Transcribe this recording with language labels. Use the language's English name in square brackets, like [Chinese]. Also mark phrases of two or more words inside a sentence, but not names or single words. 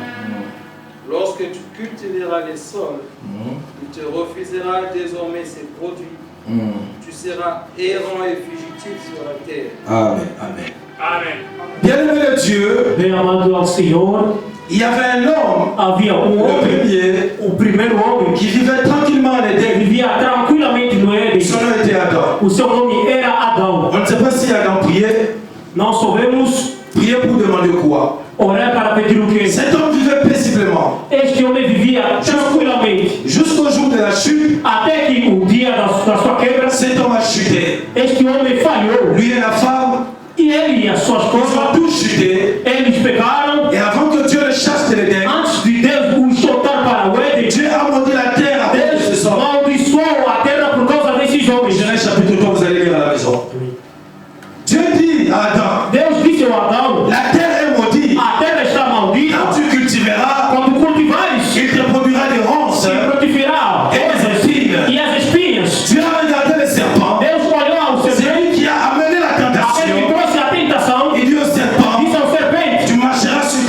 [French] Lorsque tu cultiveras les sols, il te refusera désormais ses produits. Tu seras errant et fugitif sur la terre. Amen. Amen. [Portuguese] Amém. [French] Bien-aimé de Dieu, [Portuguese] Bem amado ao Senhor, [French] il y avait un homme, [Portuguese] havia [French] le [Portuguese] homem, [French] premier, [Portuguese] o primeiro homem, [French] qui vivait tranquillement en [Portuguese] que [French] Éden. [Portuguese] vivia tranquilamente no Éden. [French] Son nom était Adam. [Portuguese] O seu nome era Adão. [French] On ne sait pas si Adam priait. [Portuguese] Nós sabemos [French] Priait pour demander quoi? [Portuguese] orar para pedir o quê? [French] Cet homme vivait paisiblement. [Portuguese] Este homem vivia tranquilamente. [French] Jusqu'au jour de la chute, [Portuguese] Até que o dia da sua quebra, [French] cet homme a chuté. [Portuguese] este homem falhou. [French] Lui et la femme, [Portuguese] E ele e a sua [French] ils ont [Portuguese] esposa, [French] tous chuté. [Portuguese] eles pecaram. [French] Et avant que Dieu le chasse de l'Éden, [Portuguese] Antes de Deus os soltar para o Éden, [French] Dieu a maudit la terre à cause de [Portuguese] Deus [French] ce sang. [Portuguese] amaldiçoou a terra por causa desses homens. [French] Genèse chapitre 3, vous allez lire à la maison. Dieu dit à Adam, [Portuguese] Deus disse ao Adão, [French] la terre est maudite. [Portuguese] a terra está maldita. [French] Quand tu cultiveras, [Portuguese] Quando cultivares, [French] il te produira des ronces [Portuguese] se frutificará [French] et des épines. [Portuguese] e as espinhas. [French] Dieu a regardé le serpent. [Portuguese] Deus olhou ao [French] C'est [Portuguese] serpente, [French] lui qui a amené la [Portuguese] aquele que [French] tentation. [Portuguese] trouxe a tentação, [French] Il dit au serpent, [Portuguese] disse ao serpente, [French] tu marcheras